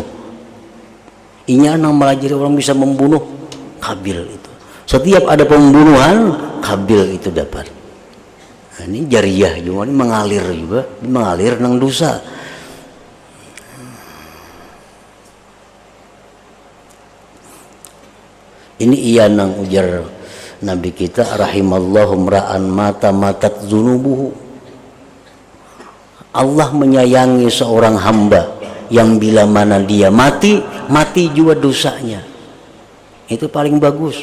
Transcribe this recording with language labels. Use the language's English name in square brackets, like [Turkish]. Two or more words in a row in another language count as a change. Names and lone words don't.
[Indonesian] Inya yang melajari orang bisa membunuh, Kabil itu. Setiap ada pembunuhan, Kabil itu dapat. [Banjar] Nah, ini jariyah juga, ini mengalir juga, mengalir nang dosa. Ini iya nang ujar Nabi kita, [Arabic] رحم الله امرأ مات ماتت ذنوبه. [Indonesian] Allah menyayangi seorang hamba yang bila mana dia mati, mati juga dosanya. Itu paling bagus.